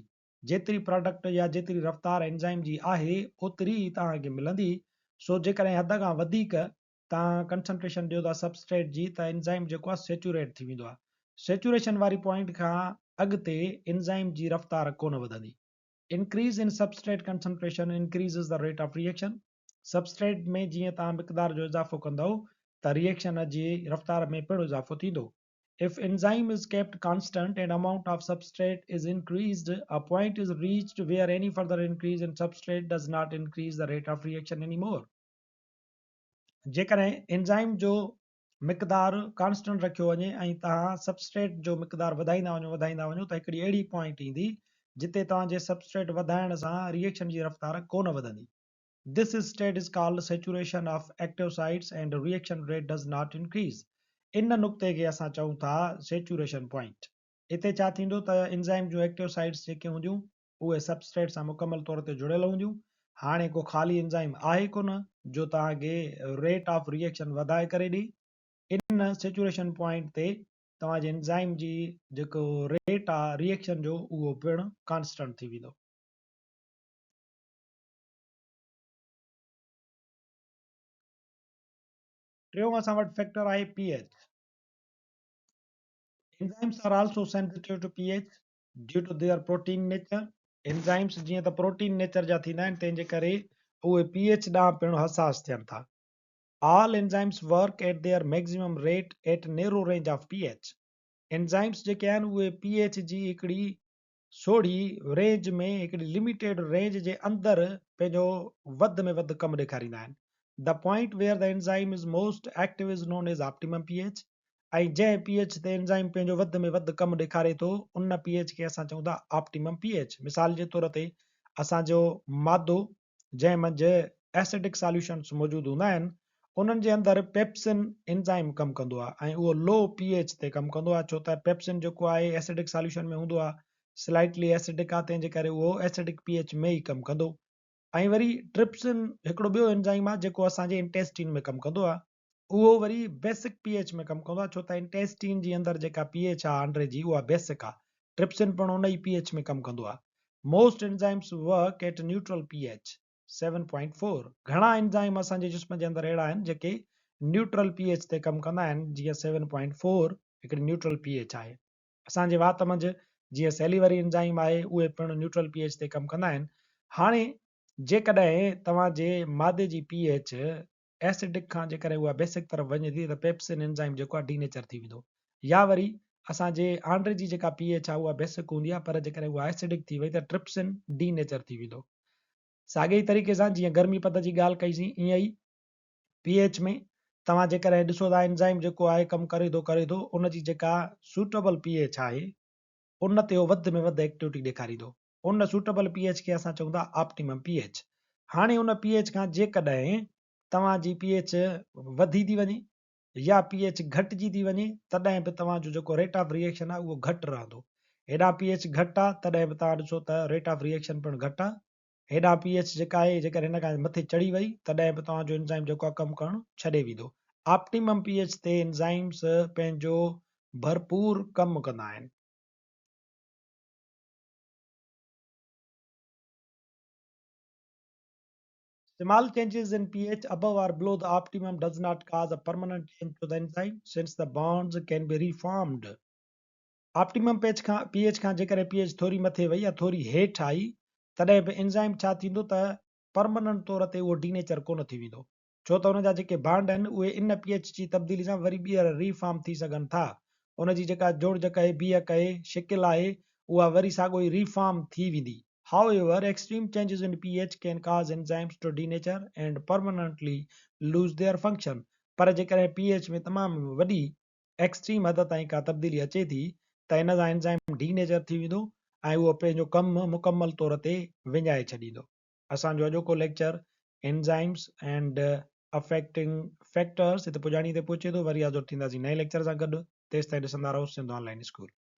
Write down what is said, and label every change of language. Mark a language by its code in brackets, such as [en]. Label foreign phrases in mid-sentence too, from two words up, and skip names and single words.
[sd] जेतिरी प्रोडक्ट या जेतिरी रफ़्तार एंजाइम जी आहे ओतिरी ई तव्हांखे मिलंदी। सो जेकॾहिं हद खां वधीक तव्हां कंसंट्रेशन ॾियो था सबस्ट्रेट जी, त एंजाइम जेको आहे सेचुरेट थी वेंदो आहे। सेचुरेशन वारी पॉइंट खां अॻिते एंजाइम जी रफ़्तार कोन वधंदी। [en] increase in substrate concentration increases the rate of reaction. [sd] सबस्ट्रेट में जीअं तव्हां मिक़दार जो इज़ाफ़ो कंदव त रिएक्शन जी रफ़्तार में पिणु इज़ाफ़ो थींदो। [en] If enzyme is kept constant and amount of substrate is increased, a point is reached where any further increase in substrate does not increase the rate of reaction anymore. [sd] जेकॾहिं एंजाइम जो मिक़दार कांस्टेंट रखियो वञे ऐं तव्हां सबस्ट्रेट जो मिक़दार वधाईंदा वञो त हिकिड़ी अहिड़ी पॉइंट ईंदी जिते तव्हांजे सबस्ट्रेट वधाइण सां रिएक्शन जी रफ़्तार कोन वधंदी। [en] This state is called saturation of active sites and reaction rate does not increase. [sd] इन नुक़्ते खे असां चऊं था [en] saturation point. [sd] हिते छा थींदो त एंजाइम जूं [en] active sites [sd] जेके हूंदियूं उहे सबस्ट्रेट सां मुकमल तौर ते जुड़ियल हूंदियूं। हाणे को ख़ाली एंजाइम आहे कोन जो तव्हांखे [en] rate of reaction [sd] वधाए करे ॾे। इन सेचुरेशन पॉइंट ते तव्हांजे एंजाइम जी जेको रेट आहे रिएक्शन जो उहो पिणु कांस्टेंट थी वेंदो। टियों असां वटि फैक्टर आहे pH। [en] Enzymes are also sensitive to pH due to their protein nature. [sd] Enzymes जीअं त [en] protein nature [sd] जा थींदा आहिनि, तंहिंजे करे उहे pH ॾांहुं पिणु हसास थियनि था। [en] All enzymes work at their maximum rate at narrow range of pH. [sd] Enzymes जेके आहिनि उहे pH जी हिकिड़ी सोढ़ी रेंज में, हिकिड़ी लिमिटेड रेंज जे अंदरि पंहिंजो वधि में वधि कमु ॾेखारींदा आहिनि। [en] The point where the enzyme is most active is known as optimum pH. [sd] ऐं जंहिं pH ते एंजाइम पंहिंजो वधि में वधि कमु ॾेखारे थो उन pH खे असां चऊं था [en] optimum pH. [sd] मिसाल जे तौर ते असांजो मादो जंहिं मंझि [en] acidic solutions [sd] मौजूदु हूंदा आहिनि उन्हनि जे अंदरि पेप्सिन एंजाइम कमु कंदो आहे ऐं उहो [en] low pH [sd] ते कमु कंदो आहे, छो त पेप्सिन जेको आहे [en] acidic solution [sd] में हूंदो आहे, [en] slightly acidic [sd] आहे, तंहिंजे करे उहो [en] acidic pH [sd] में ई कमु कंदो। ऐं वरी ट्रिप्सिन हिकिड़ो ॿियो एंजाइम आहे जेको असांजे इंटेस्टीन में कमु कंदो आहे, उहो वरी [en] basic pH [sd] में कमु कंदो आहे, छो त इंटेस्टीन जी अंदरि जेका pH आहे आंड्रे जी उहा बेसिक आहे। ट्रिप्सिन पिणु उन ई pH में कमु कंदो आहे। [en] most enzymes work at neutral pH 7.4। [sd] घणा एंजाइम असांजे जिस्म जे अंदरि अहिड़ा आहिनि जेके [en] neutral pH [sd] ते कमु कंदा आहिनि, जीअं 7.4 हिकिड़ी न्यूट्रल pH आहे। असांजे वात मंझि जीअं [en] salivary enzyme [sd] आहे उहे पिणु [en] neutral pH [sd] ते कमु कंदा आहिनि। हाणे जेकॾहिं तव्हांजे मादे जी pH एसिडिक खां जेकॾहिं उहा बेसिक तरफ़ वञे थी त पेप्सिन एंजाइम जेको आहे डीनेचर थी वेंदो, या वरी असांजे आंड्रे जी जेका pH आहे उहा बेसिक हूंदी आहे, पर जेकॾहिं उहा एसिडिक थी वई त ट्रिप्सिन डीनेचर थी वेंदो। साॻे ई तरीक़े सां जीअं गर्मी पद जी ॻाल्हि कईसीं, ईअं ई pH में तव्हां जेकॾहिं ॾिसो था एंजाइम जेको आहे कमु करे थो उन जी जेका [en] suitable pH [sd] आहे उन ते उहो वधि में वधि एक्टिविटी ॾेखारींदो। उन [en] suitable pH [sd] खे असां चऊं था [en] optimum pH. [sd] हाणे उन pH खां जेकॾहिं तव्हांजी pH वधी थी वञे या pH घटिजी थी वञे तॾहिं बि तव्हांजो जेको [en] rate of reaction [sd] आहे उहो घटि रहंदो। हेॾां pH घटि आहे तॾहिं बि तव्हां ॾिसो त [en] rate of reaction [sd] पिणु घटि आहे। हेॾां pH जेका आहे जेकर हिन खां मथे चढ़ी वई तॾहिं बि तव्हांजो एंजाइम जेको आहे कमु करणु छॾे वेंदो। [en] optimum pH [sd] ते एंजाइम्स पंहिंजो भरपूर कमु कंदा आहिनि। [en] Small changes in pH above or below the optimum does not cause a permanent change to the enzyme since the bonds can be reformed. Optimum pH [sd] खां जेकर pH थोरी मथे वई या थोरी हेठि आई तॾहिं बि एंजाइम छा थींदो त परमनेंट तौर ते उहो डीनेचर कोन थी वेंदो, छो त हुन जा जेके बांड आहिनि उहे इन pH जी तब्दीली सां वरी ॿीहर रीफॉर्म थी सघनि था। उन जी जेका जोड़ कहे बीह कहे शिकिल आहे उहा वरी साॻियो ई रीफॉर्म थी वेंदी। [en] However, extreme changes in pH can cause enzymes to denature and permanently lose their function. [sd] पर जेकॾहिं pH में तमामु वॾी एक्सट्रीम हद ताईं का तब्दीली अचे थी त इन सां एंजाइम डीनेचर थी वेंदो ऐं उहो पंहिंजो कमु मुकमल तौर ते विञाए छॾींदो। असांजो अॼोको लेक्चर [en] enzymes and affecting factors [sd] हिते पुॼाणी ते पहुचे थो। वरी हाज़ुर थींदासीं नए लेक्चर सां गॾु। तेसिताईं ॾिसंदा रहो सिंध ऑनलाइन स्कूल।